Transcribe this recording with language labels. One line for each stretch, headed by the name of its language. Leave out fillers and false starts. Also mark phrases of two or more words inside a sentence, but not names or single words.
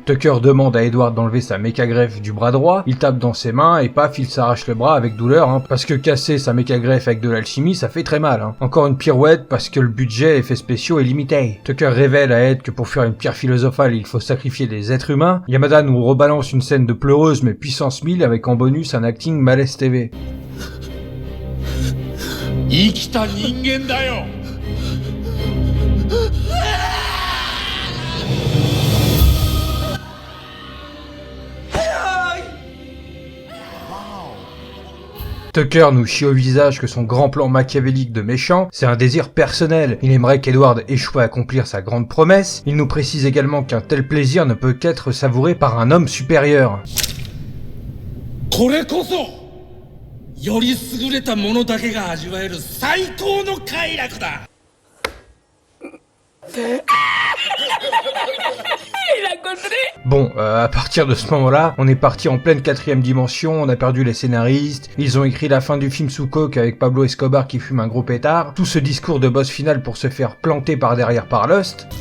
French: Tucker demande à Edward d'enlever sa méca-greffe du bras droit, il tape dans ses mains, et paf, il s'arrache le bras avec douleur, parce que casser sa méca-greffe avec de l'alchimie, ça fait très mal. Encore une pirouette, parce que le budget effets spéciaux est limité. Tucker révèle à Ed que pour faire une pierre philosophale, il faut sacrifier des êtres humains. Yamada nous rebalance une scène de pleureuse mais puissance 1000 avec en bonus un acting malaise TV.
Japanese: 生きた人間だよ。
French: Tucker nous chie au visage que son grand plan machiavélique de méchant, c'est un désir personnel. Il aimerait qu'Edward échoue à accomplir sa grande promesse. Il nous précise également qu'un tel plaisir ne peut qu'être savouré par un homme supérieur.
Japanese: これこそより優れた者だけが味わえる最高の快楽だ。
French: Bon, à partir de ce moment-là, on est parti en pleine 4ème dimension, on a perdu les scénaristes, ils ont écrit la fin du film sous coke avec Pablo Escobar qui fume un gros pétard, tout ce discours de boss final pour se faire planter par derrière par Lust.